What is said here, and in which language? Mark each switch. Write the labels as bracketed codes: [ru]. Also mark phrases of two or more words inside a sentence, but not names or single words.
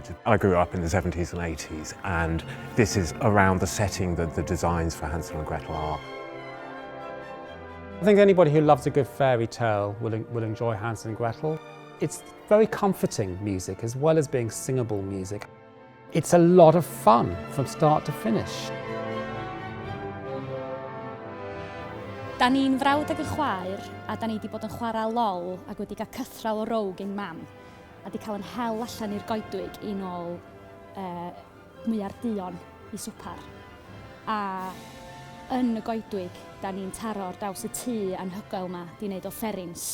[en] I grew up in the 70s and 80s, and this is around the setting that the designs for Hansel and Gretel are. I think anybody who loves a good fairy tale will enjoy Hansel and Gretel. It's very comforting music as well as being singable music. It's a lot of fun from start to finish. [cy] Da ni'n frawd ag yn chwaer, a da ni wedi bod yn chwarae lol ac wedi cael cythral o row gyn mam, a wedi cael yn hel allan i'r goedwig i nôl mwyar duon i swpar. A yn y goedwig, da ni'n taro ar draws y tŷ anhygoel yma, di wneud o fferins.